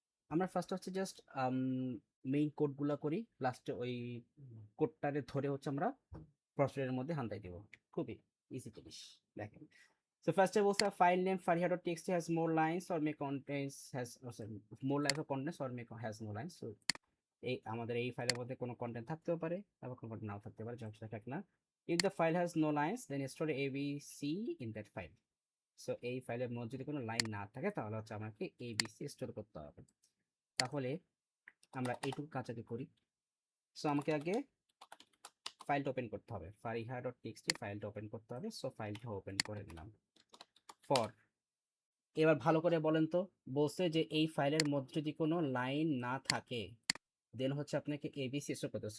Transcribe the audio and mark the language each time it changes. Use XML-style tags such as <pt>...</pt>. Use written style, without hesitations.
<bn>আমরা ফার্স্ট হচ্ছে just main কোডগুলো করি, লাস্টে ওই কোডটারে ধরে হচ্ছে আমরা প্রসেসরের মধ্যে হান্তাই দেব। খুবই ইজি জিনিস, দেখেন।</bn> <en>So first of all, a file name fariha.txt has more lines or may contains has sorry, more lines or contents or may has no lines.</en> <bn>So এই আমাদের এই ফাইলের মধ্যে কোনো কন্টেন্ট থাকতেও পারে, আবার কোনো কন্টেন্ট নাও থাকতে পারে, যেমন সেটা থাক না।</bn> <en>If the file has no lines, then store ABC in that file.</en> <bn>So এই ফাইলের মধ্যে যদি কোনো লাইন না থাকে তাহলে হচ্ছে আমাকে ABC স্টোর করতে হবে। তাহলে আমরা এইটুকু কাজ আগে করি। সো আমাকে আগে ফাইলটা ওপেন করতে হবে, fariha.txt ফাইলটা ওপেন করতে হবে। সো ফাইলটা ওপেন করে নিলাম। ফর এবার ভালো করে বলেন তো, বলছে যে এই ফাইলের মধ্যে যদি কোনো লাইন না থাকে দেন হচ্ছে আপনাকে এবিসি স্টোর করতে হবে।</bn>